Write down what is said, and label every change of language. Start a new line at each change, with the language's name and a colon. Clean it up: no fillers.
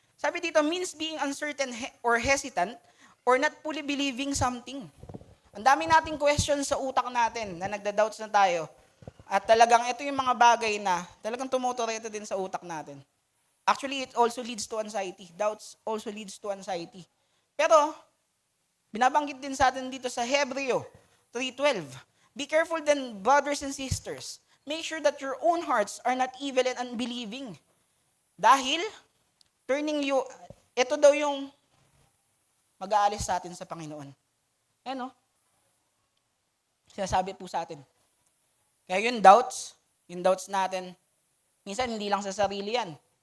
Filipino: Sabi dito,
English: means being uncertain or hesitant or not fully believing something.
Filipino: Ang dami nating questions sa utak natin na nagda-doubts na tayo. At talagang ito yung mga bagay na talagang tumuturete din sa utak natin.
English: Actually, it also leads to anxiety. Doubts also leads to anxiety.
Filipino: Pero, binabanggit din sa atin dito sa Hebreo 3:12.
English: Be careful then, brothers and sisters. Make sure that your own hearts are not evil and unbelieving.
Filipino: Dahil, ito daw yung mag-aalis sa atin sa Panginoon. Ano? Sinasabi po sa atin. Kaya yung doubts natin, minsan hindi lang sa sarili yan.